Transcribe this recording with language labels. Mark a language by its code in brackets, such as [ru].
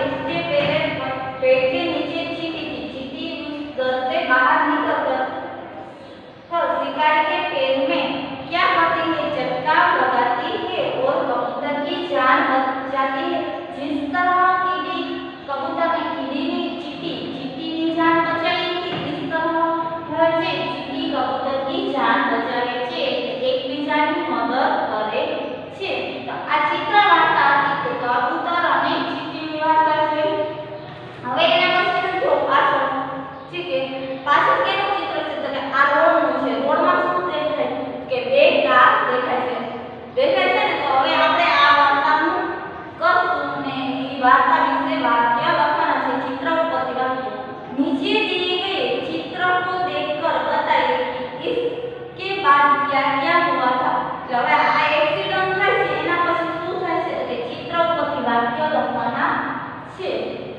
[hi] उसके पेट के नीचे चींटी थी। चींटी उस दर से बाहर निकल कर शिकारी के पैर में क्या करती है, झटका लगाती है और कबूतर की जान बच जाती है। जिस तरह कीड़ी कबूतर ने चींटी की जान बचाई थी, इस तरह से चींटी कबूतर की जान बचावे छे, એકબીજાની મદદ કરે છે। [gu] તો આ ચિત્ર વાર્તા હતી કબૂતર અને ચીંટીની વાર્તા છે। હવે એના પછી જો પાછળ છે કે પાછળ કેનું ચિત્ર છે તો કે આ રોડનું છે। રોડમાં શું દેખાય કે બે કાર દેખાય છે ને। તો હવે આપણે આ વાર્તાનું કરશું ને એ વાર્તા વિશે વાક્ય લખવાના છે। चित्र ઉપરથી વાક્ય [hi] नीचे दिए गए चित्र को देखकर बताइए कि इसके बाद क्या-क्या हुआ था। [gu] એટલે હવે આ એક્સિડન્ટ થાય છે એના પછી શું થાય છે તો કે ચિત્ર ઉપરથી વાક્ય લખવાના છે।